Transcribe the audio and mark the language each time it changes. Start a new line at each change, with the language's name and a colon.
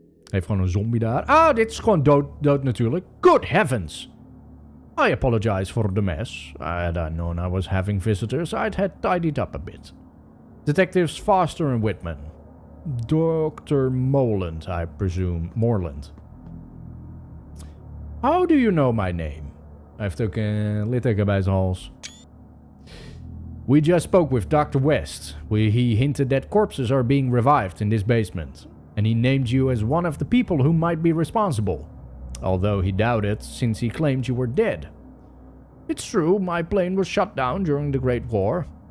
Dutch: Heeft gewoon een zombie daar. Ah, dit is gewoon dood natuurlijk.
English: Good heavens. I apologize for the mess. Had I known I was having visitors, I'd had tidied up a bit. Detectives Foster and Whitman. Dr. Moreland, I presume. Moreland. How do you know my name?
Dutch: Hij heeft ook een litteken bij zijn hals.
English: We just spoke with Dr. West. He hinted that corpses are being revived in this basement. And he named you as one of the people who might be responsible. Although he doubted, since he claimed you were dead. It's true, my plane was shut down during the Great War.